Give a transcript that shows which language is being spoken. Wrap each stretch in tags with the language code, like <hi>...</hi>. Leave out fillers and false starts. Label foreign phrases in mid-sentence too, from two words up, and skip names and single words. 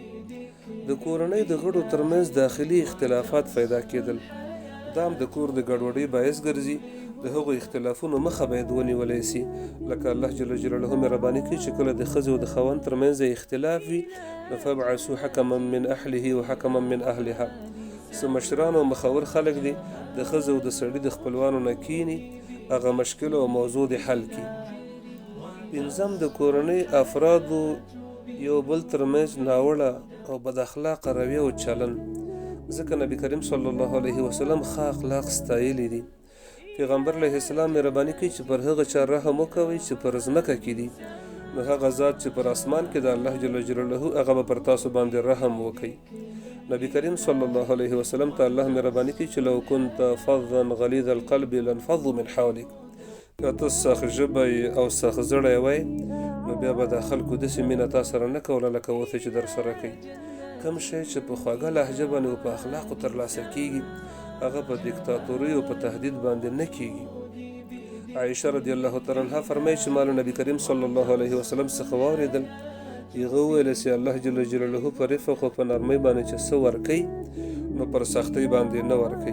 <ps>د کورنۍ د غړو ترمنځ داخلي اختلافات پیدا کېدل، دا هم د کور د ګډوډۍ باعث ګرځي. د هغو اختلافونو مخه باید ونیولی سي. لکه</ps> <ar>الله جل جلاله</ar> <ps>مهرباني کوي چې کله د ښځې او د خاوند ترمنځ اختلاف وي، نو</ps> <ar>فابعثوا حکما من اهله و حکما من اهلها.</ar> <ps>څه مشران او مخور خلک دي د ښځې او د سړي د خپلوانو نه کیني، هغه مشکل او موضوع د حل کړي. پنځم، د کورنۍ افرادو یو بل ترمنځ ناوړه او بد اخلاقه رویه او چلن. ځکه</ps> <ar>نبی کریم صلی الله علیه وسلم</ar> <ps>ښه اخلاق ستایلي دي. پیغمبر</ps> <ar>علیه السلام</ar> <ps>مهرباني کوي چې پر هغه چا رحم وکوئ چې پر ځمکه کې دي، نو هغه ذات چې پر اسمان کې د</ps> <ar>الله جل جلاله</ar> <ps>هغه به پر تاسو باندې رحم وکړي.</ps> <ar>نبی کریم صلی الله علیه وسلم</ar> <ps>ته الله مهرباني کوي چې</ps> <ar>لو كنت فظا غلیظ القلب لانفضوا من حولک.</ar> <ps>که ته سخت ژبی او سخت زړی وای، نو بیا به د خلکو داسې مینه تا سره نه کوله لکه اوسه چې در سره کوي. کوم شی چې په خوږه لهجه باندې او په اخلاقو ترلاسه کیږي، هغه په دیکتاتورۍ او په تهدید باندې نه کیږي. عایشه</ps> <ar>رضی الله تعالی عنها</ar> <ps>فرمایي چې ما له</ps> <ar>نبی کریم صلی الله علیه وسلم</ar> <ps>څخه واورېدل، هغه وویل چې</ps> <ar>الله جل جلاله</ar> <ps>په رفق او په نرمۍ باندې چې څه ورکوي، نو پر سختۍ باندې نه ورکوي.</ps>